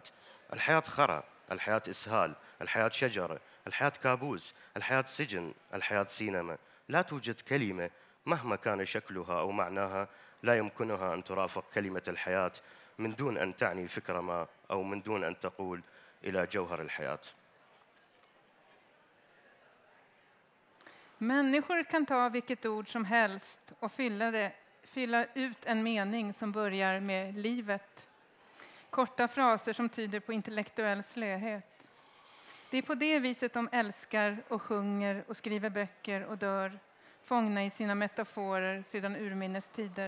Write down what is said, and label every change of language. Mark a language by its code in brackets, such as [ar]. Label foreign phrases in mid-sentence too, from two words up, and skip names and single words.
[ar] الحياة خرى، الحياة إسهال، الحياة شجرة، الحياة كابوس، الحياة سجن، الحياة سينما. لا توجد كلمة مهما كان شكلها أو معناها لا يمكنها أن ترافق كلمة الحياة من دون أن تعني فكرة ما أو من دون أن تقول إلى جوهر الحياة. [sv] Människor kan ta vilket ord som helst och fylla ut en mening som börjar med livet. Korta fraser som tyder på intellektuell slöhet. Det är på det viset de älskar och sjunger och skriver böcker och dör, fångna i sina metaforer sedan urminnes tider.